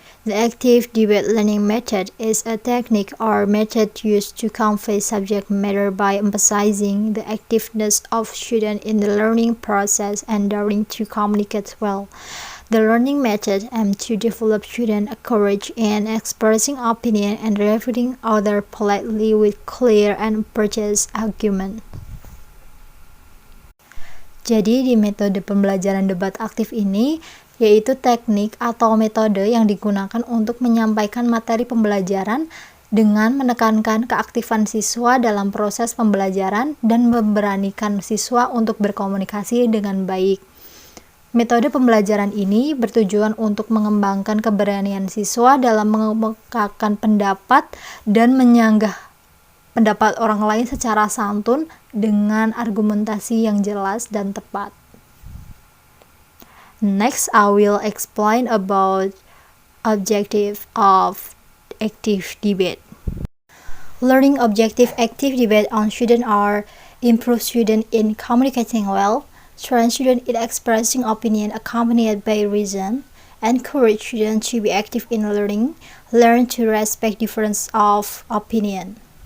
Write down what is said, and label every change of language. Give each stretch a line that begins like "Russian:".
English: The active debate learning method is a technique or method used to convey subject matter by emphasizing the activeness of students in the learning process and daring to communicate well. The learning method aims to develop student courage in expressing opinion and refuting others politely with clear and precise argument.
Indonesian: Jadi di metode pembelajaran debat aktif ini, yaitu teknik atau metode yang digunakan untuk menyampaikan materi pembelajaran dengan menekankan keaktifan siswa dalam proses pembelajaran dan memberanikan siswa untuk berkomunikasi dengan baik. Metode pembelajaran ini bertujuan untuk mengembangkan keberanian siswa dalam mengemukakan pendapat dan menyanggah pendapat orang lain secara santun dengan argumentasi yang jelas dan tepat.
English: Next, I will explain about objective of active debate. Learning objective active debate on student are improve student in communicating well, train student in expressing opinion accompanied by reason, encourage students to be active in learning, learn to respect difference of opinion.